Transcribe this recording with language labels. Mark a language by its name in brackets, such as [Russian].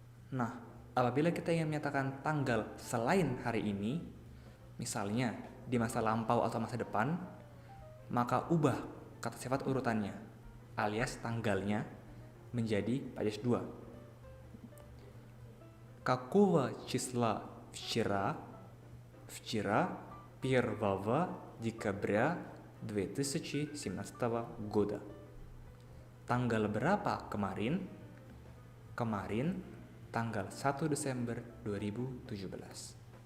[Indonesian] Nah, apabila kita ingin menyatakan tanggal selain hari ini, misalnya di masa lampau atau masa depan, maka ubah kata sifat urutannya alias tanggalnya menjadi baris 2. [Russian] Какого числа вчера 1 декабря 2017 года. [Indonesian] Tanggal berapa kemarin? Kemarin tanggal 1 Desember 2017.